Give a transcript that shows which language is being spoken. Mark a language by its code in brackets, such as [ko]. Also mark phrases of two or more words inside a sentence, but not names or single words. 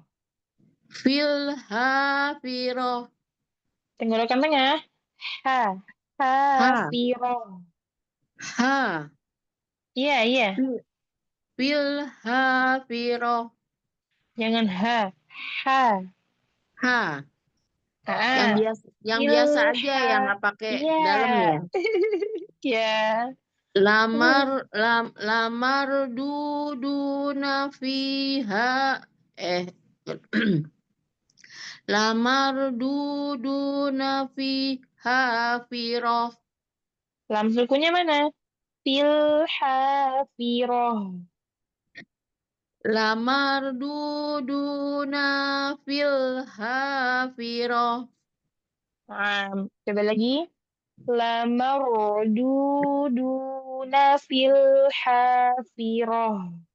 [ar] في الحافرة. [id] Tenggorokan tengah. Ha, Ha. [ar] hafirah. Ha. [id] Iya, iya. [ar] في الحافرة. [id] Jangan ha, ha. Ha. Ah, Yang [ar] fil [id] biasa aja yang nggak pakai Iya. dalam ya. Ya. [ar] لمردودونا فيها لمردودونا فيها فرة. [id] Lam sukunya mana? [ar] في الحافرة. لمردودونا في الحافرة. [id] Coba lagi. [ar] لمردودونا في الحافرة.